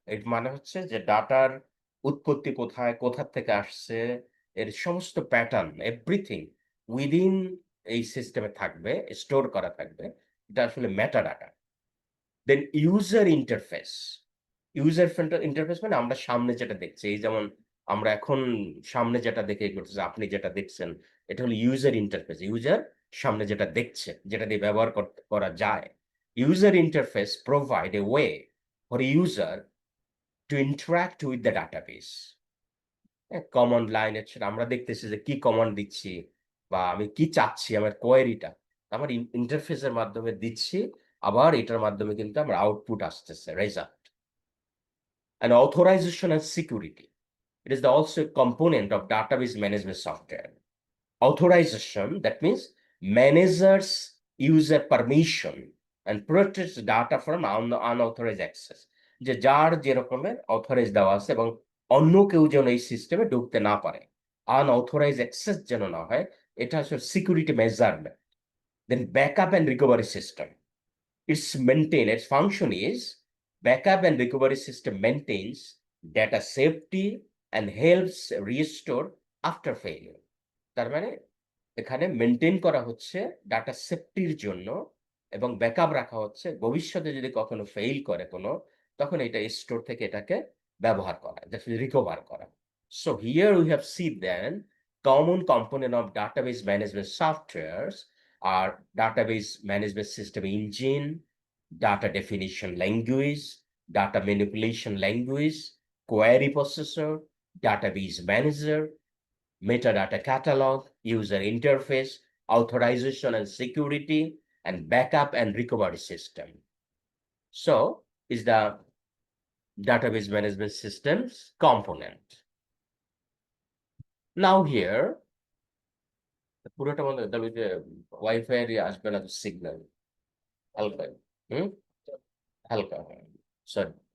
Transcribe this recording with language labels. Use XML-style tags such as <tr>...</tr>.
<bn>এর মানে হচ্ছে যে ডাটার উৎপত্তি কোথায়, কোথা থেকে আসছে, এর সমস্ত প্যাটার্ন,</bn> <en>everything within</en> <bn>এই সিস্টেমে থাকবে, স্টোর করা থাকবে। এটা আসলে metadata. Then user interface. User interface মানে আমরা সামনে যেটা দেখছি, এই যেমন আমরা এখন সামনে যেটা দেখে করতেছি, আপনি যেটা দেখছেন, এটা হলো ইউজার ইন্টারফেস। ইউজার সামনে যেটা দেখছে, যেটা দিয়ে ব্যবহার করা যায়।</bn> <en>User interface provide a way for a user to interact with the database.</en> <bn>Command line আমরা দেখতেছি যে কি কমান্ড দিচ্ছি বা আমি কি চাচ্ছি আমার কোয়েরিটা আমার ইন্টারফেসের মাধ্যমে দিচ্ছি, আবার এটার মাধ্যমে কিন্তু আমার আউটপুট আসতেছে, result.</bn> <en>And authorization and security, it is also a component of database management software. Authorization, that means managers user permission and protects data from unauthorized access.</en> <bn>যে যার যে রকমের অথরাইজ দেওয়া আছে এবং অন্য কেউ যেন এই সিস্টেমে ঢুকতে না পারে, আনঅথরাইজ অ্যাক্সেস যেন না হয়, এটা আসলে security measurement.</bn> <en>Then backup and recovery system, its function is backup and recovery system maintains data safety and helps restore after failure.</en> <bn>তার মানে এখানে মেনটেন করা হচ্ছে ডাটা সেফটির জন্য এবং ব্যাকআপ রাখা হচ্ছে ভবিষ্যতে যদি কখনো ফেইল করে কোনো, তখন এটা স্টোর থেকে এটাকে ব্যবহার করা, রিকভার করা।</bn> <en>So here we have see then common component of database management softwares আর database management system engine, data definition language, data manipulation language, query processor, database manager, metadata catalog, user interface, authorization and security, and backup and recovery system. So, is the database management systems component. Now here,</en> <bn>পুরোটা মনে হয় যে wifi এর আসবে না signal হালকা, হালকা, sorry.</bn>